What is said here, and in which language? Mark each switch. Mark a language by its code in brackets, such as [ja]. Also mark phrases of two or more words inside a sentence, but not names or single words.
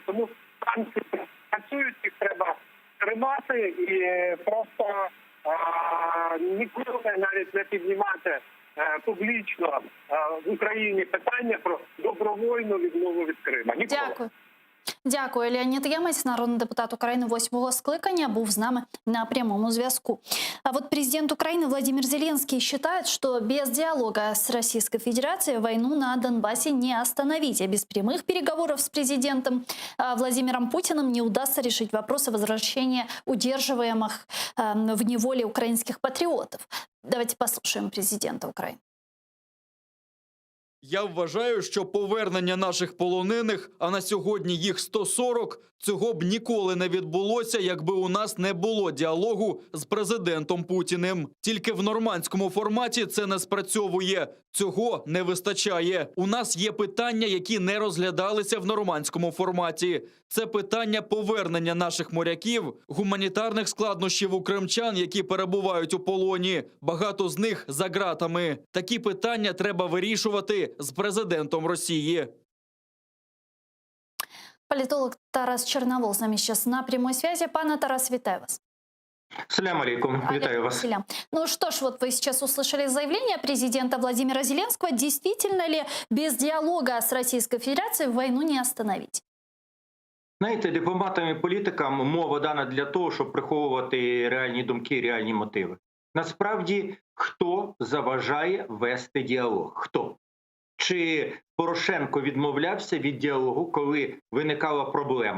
[uk] Тому санкції працюють, їх треба тримати і просто ніколи навіть не піднімати публічно в Україні питання про добровольну відмову від Крима. Ніколи. Дякую. Дякую. Леонід Ємець, народний депутат України 8-го скликання, був з нами на прямому зв'язку. [ru] А вот президент Украины Владимир Зеленский считает, что без диалога с Российской Федерацией войну на Донбассе не остановить, а без прямых переговоров с президентом Владимиром Путиным не удастся решить вопросы возвращения удерживаемых в неволе украинских патриотов. Давайте послушаем президента Украины. [uk] Я вважаю, що повернення наших полонених, а на сьогодні їх 140, цього б ніколи не відбулося, якби у нас не було діалогу з президентом Путіним. Тільки в нормандському форматі це не спрацьовує. Цього не вистачає. У нас є питання, які не розглядалися в нормандському форматі. Це питання повернення наших моряків, гуманітарних складнощів у кримчан, які перебувають у полоні. Багато з них за ґратами. Такі питання треба вирішувати з президентом Росії. [ru] Политолог Тарас Черновол с нами сейчас на прямой связи. [uk] Пане Тарас, вітаю вас. [ar] سلام عليكم, [uk] витаю вас. [ru] Ну что ж, вот вы сейчас услышали заявление президента Владимира Зеленского. Действительно ли без диалога с Российской Федерацией войну не остановить? [uk] Знаєте, дипломатам і політикам мова дана для того, щоб приховувати реальні думки, реальні мотиви. Насправді, хто заважає вести діалог? Хто? Чи Порошенко відмовлявся від діалогу, коли виникала проблема?